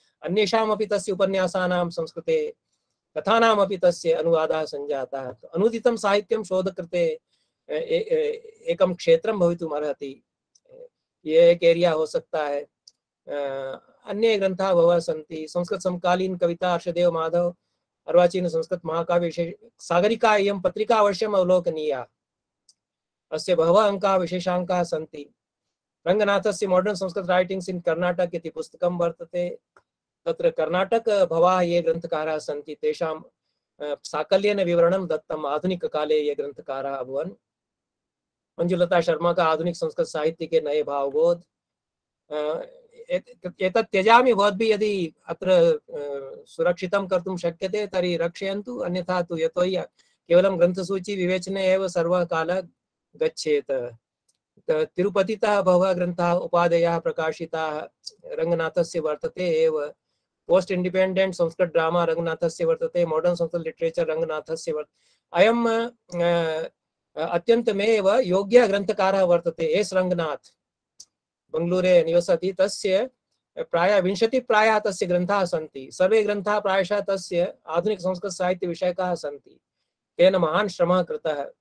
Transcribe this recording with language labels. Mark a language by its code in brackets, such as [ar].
[sa] अन्येषामपि तस्य उपन्यासानां संस्कृते कथानामपि तस्य अनुवादाः सञ्जाताः। अनुदितं साहित्यं शोधकृते एकं क्षेत्रं भवितुम् अर्हति, [hi] ये एक एरिया हो सकता है। [sa] अन्य ग्रंथाः बहवः सन्ति। संस्कृत समकालीन कविता हर्षदेव माधव, अर्वाचीन संस्कृत महाकाव्य सागरिका, इयं पत्रिका अवश्यम् अवलोकनीया। अस्य बहवः अंकाः विशेषांकाः सन्ति। रंगनाथस्य मॉडर्न संस्कृत राइटिंग्स इन कर्नाटक इति पुस्तकं वर्तते। तत्र कर्नाटक भवाः ये ग्रंथकाराः सन्ति तेषां साकल्येन विवरणं दत्तम्। आधुनिक काले ये ग्रंथकाराः अभवन्। मंजुलता शर्मा का आधुनिक संस्कृत साहित्य के नए भावबोध, एतत् त्यजामि। भवद्भिः यदि अत्र सुरक्षितं कर्तुं शक्यते तर्हि रक्षयन्तु, अन्यथा तु यतोहि केवलं ग्रन्थसूची विवेचने एव सर्वः कालः गच्छेत्। तिरुपतितः बहवः ग्रन्थाः उपादेयाः प्रकाशिताः। रंगनाथस्य वर्तते एव। पोस्ट इंडिपेंडेंट संस्कृत ड्रामा रंगनाथस्य वर्तते। मॉडर्न संस्कृत लिटरेचर रंगनाथस्य वर्तते। अयं अत्यन्तमेव योग्यः ग्रन्थकारः वर्तते। एस रंगनाथ बंगलूरे निवसति। तस्य प्रायः 20 प्रायः तस्य ग्रन्थाः सन्ति। सर्वे ग्रन्थाः प्रायशः तस्य आधुनिक संस्कृत साहित्य विषयकाः सन्ति। तेन महान् श्रमः कृतः।